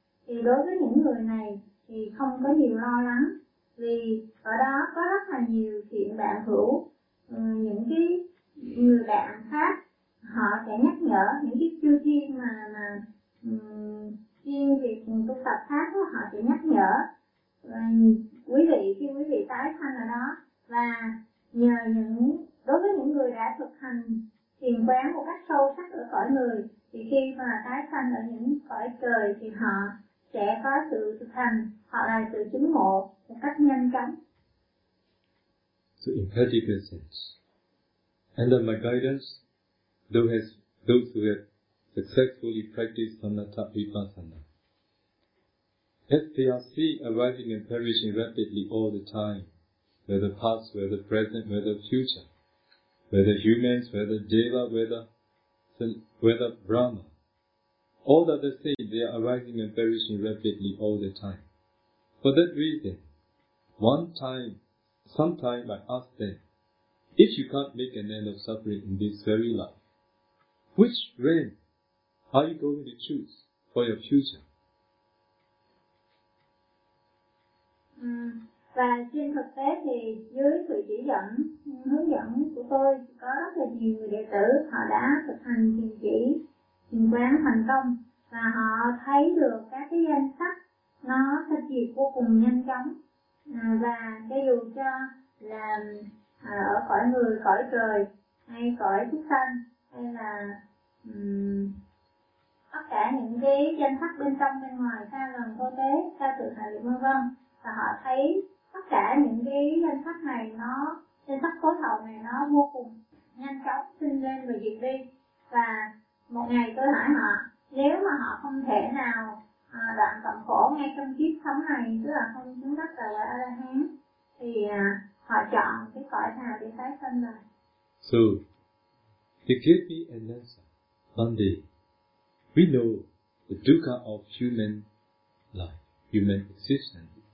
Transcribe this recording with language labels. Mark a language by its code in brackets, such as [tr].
[vi] thì đối với những người này thì không có nhiều lo lắng, vì ở đó có rất là nhiều thiện bạn hữu, những cái người bạn khác họ sẽ nhắc nhở, những cái chư thiên mà chuyên việc tu tập khác đó, họ sẽ nhắc nhở quý vị khi quý vị tái sanh ở đó. Và nhờ những đối với những người đã thực hành thiền quán một cách sâu sắc ở cõi người, thì khi mà tái sanh ở những cõi trời thì họ sẽ có sự thực hành, họ là sự chứng ngộ một cách nhanh chóng. [en] So in practical sense, under my guidance, those who have successfully practiced Samatha Vipassana, as they are seeing arriving and perishing rapidly all the time, whether past, whether present, whether future, whether humans, whether deva, whether Brahma, all are the same, they are arriving and perishing rapidly all the time. For that reason, sometime I ask them, if you can't make an end of suffering in this very life, which realm are you going to choose for your future? [vi] Và trên thực tế thì dưới sự chỉ dẫn, hướng dẫn của tôi, có rất là nhiều người đệ tử họ đã thực hành thiền chỉ, thiền quán thành công, và họ thấy được các cái danh sách nó thành diệt vô cùng nhanh chóng. Và cho dù cho là ở cõi người, cõi trời, hay cõi chúng sanh, hay là tất cả những cái danh sắc bên trong bên ngoài xa lần cô tế xa tự hạ liệt vân vân, và họ thấy tất cả những cái danh sắc này, nó danh sắc phối hợp này nó vô cùng nhanh chóng sinh lên và diệt đi. Và một ngày tôi hỏi họ, nếu mà họ không thể nào đoạn tận khổ ngay trong kiếp sống này, tức là không chứng đắc là A La Hán, thì họ chọn cái cõi nào để tái sinh rồi? [en] So to give me an answer, Bandi, we know the dukkha of human life, human existence.